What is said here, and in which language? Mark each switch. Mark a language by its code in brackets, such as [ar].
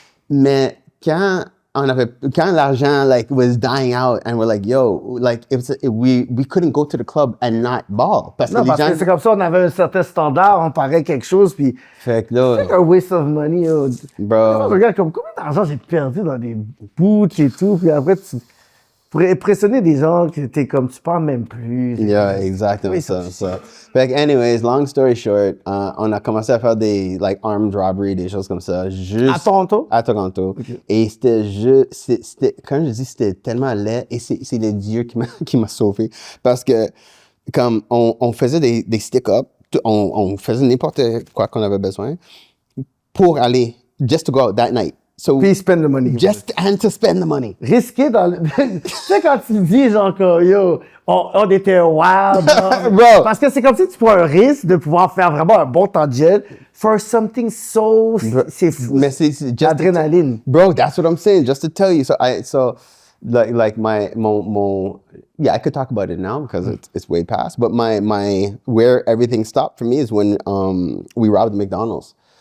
[fr] Mais quand l'argent [en] like was dying out and we're like yo like we couldn't go to the club and not ball parce que [fr] c'est comme ça on avait un certain standard, on parait quelque chose puis fait que là c'est un [en] waste of money bro. [fr] Regarde comme combien d'argent j'ai perdu dans des bouts et tout puis après pour impressionner des gens que t'es comme tu parles même plus. [en] Yeah, exactement ça. [fr] Fait que anyways, [en] long story short, [fr] on a commencé à faire des like armed robbery, des choses comme ça. Juste à Toronto? À Toronto. Okay. Et c'était comme je dis, c'était tellement laid et c'est le Dieu qui m'a sauvé parce que comme on faisait des stick-up, on faisait n'importe quoi qu'on avait besoin pour aller [en] just to go out that night. So, puis spend the money. And to spend the money. [fr] Risquer dans le... tu sais, quand tu dis, genre, que, yo, on était wild. Bro. Parce que c'est comme si tu prends un risque de pouvoir faire vraiment un bon temps de jet [en] for something so... [fr] C'est fou. Mais c'est just... Adrénaline. [en] Bro, that's what I'm saying, just to tell you. So like my yeah, I could talk about it now because it's way past. But my where everything stopped for me is when we robbed McDonald's.